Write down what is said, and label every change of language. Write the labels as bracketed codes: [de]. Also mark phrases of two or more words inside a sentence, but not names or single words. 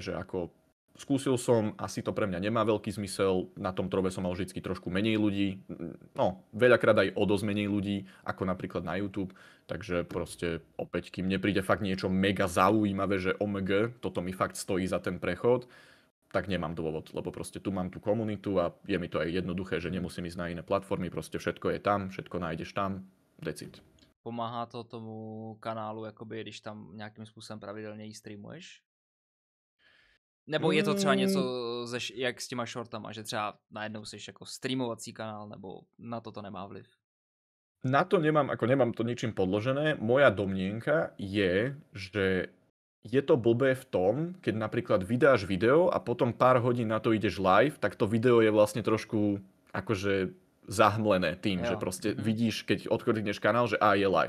[sk] že ako skúsil som, asi to pre mňa nemá veľký zmysel, na tom Trove som mal vždy trošku menej ľudí, no veľakrát aj o dosť menej ľudí, ako napríklad na YouTube, takže proste opäť, kým nepríde fakt niečo mega zaujímavé, že OMG, toto mi fakt stojí za ten prechod, tak nemám dôvod, lebo proste tu mám tú komunitu a je mi to aj jednoduché, že nemusím ísť na iné platformy, proste všetko je tam, všetko nájdeš tam, decid. [cs] Pomáhá to tomu kanálu, jakoby, když tam nějakým způsobem pravidelně jí streamuješ? Nebo je to třeba něco, jak s těma shortama, že třeba najednou jsi jako streamovací kanál, nebo na to nemá vliv? [sk] Na to nemám to ničím podložené. Moja domnienka je, že je to blbé v tom, keď napríklad vydáš video a potom pár hodín na to ideš live, tak to video je vlastne trošku akože zahmlené tým, že proste vidíš, keď odklikneš kanál, že je live.